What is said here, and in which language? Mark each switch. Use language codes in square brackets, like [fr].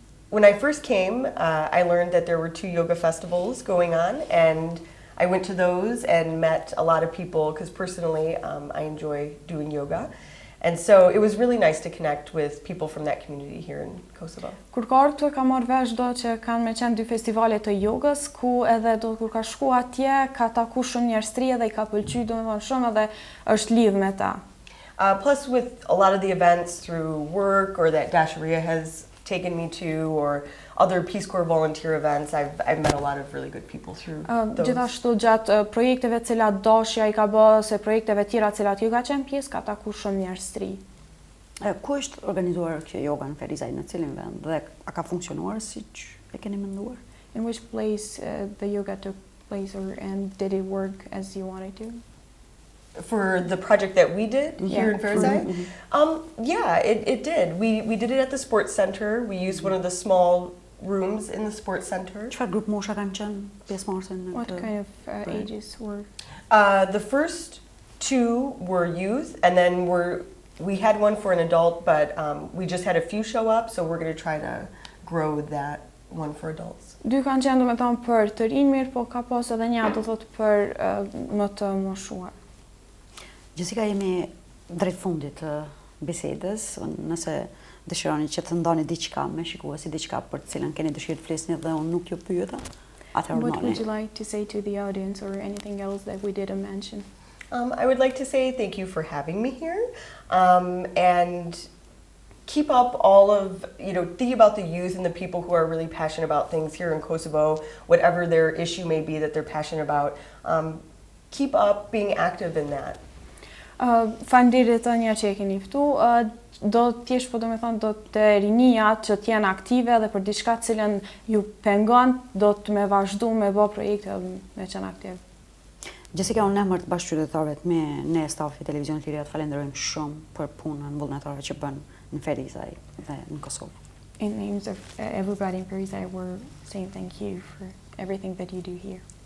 [en] When I first came, I learned that there were 2 yoga festivals going on, and I went to those and met a lot of people because personally I enjoy doing yoga. And so it was really nice to connect with people from that community here in Kosovo. [sq] Kur ka ardhur ka marrë vesh do që kanë me qenë 2 festivale të jogës, ku edhe do kur ka shku atje, ka taku shumë njerëztri dhe I ka pëlqyer domethënë shumë edhe është lidh me ta. [en] Plus with a lot of the events through work or that Dasharia has taken me to, or other Peace Corps volunteer events, I've met a lot of really good people through those. [sq] Gjithashtu gjatë projekteve të cilat Dashja I ka bërë, se projekteve tjera të cilat ju ka qenë pjesë, ka taku shumë njerëztri. Ku është organizuar kjo yoga në Ferizaj, në cilin vend, dhe a ka funksionuar siç e keni menduar? [en] In which place the yoga took place, and did it work as you wanted to? For the project that we did here in Ferizaj? Yeah, it did. We did it at the sports center. We used one of the small rooms in the sports center. [sq] Çfarë grup mosha kanë qenë pjesëmarrëse në [en] What kind of ages were? The first 2 were youth, and then we had one for an adult, but we just had a few show up, so we're going to try to grow that one for adults. [sq] 2 kanë qenë domethënë për të rinj mirë, po ka pas edhe një do thotë për më të moshuar. Jessica, jemi drejt fundit të bisedës, nëse dëshironi që të ndoni diçka me shikuesi, diçka për të cilën keni dëshirë të flisni dhe unë nuk ju pyeta, atëherë [en] What would you like to say to the audience or anything else that we didn't mention? I would like to say thank you for having me here, and keep up all of, think about the youth and the people who are really passionate about things here in Kosovo, whatever their issue may be that they're passionate about. Keep up being active in that. [sq] Faleminderit Tania që e keni ftu. Do t'jesh po domethënë do të rinia që të jenë aktive dhe për diçka të cilën ju pengon, do të me vazhdu me bë projekte me qenë aktiv. Jessica, unë në emër të bashkëqytetarëve të ne stafi Televizionit Liria të falenderojmë shumë për punën vullnetare që bën në Ferizaj dhe në Kosovë. [en] In names of everybody in Ferizaj, we're saying thank you for everything that you do here.